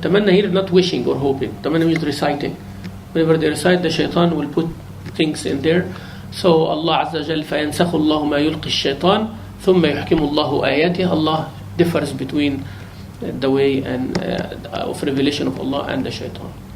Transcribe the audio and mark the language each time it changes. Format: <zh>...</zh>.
<en>تمنى here not wishing or hoping. تمنى means reciting. Whenever they recite, the shaitan will put things in there.</en> <ar>So Allah Azza wa Jal فينسخ الله ما يلقي الشيطان ثم يحكم الله آياته.</ar> <en>Allah differs between the way and of revelation of Allah and the shaitan.</en>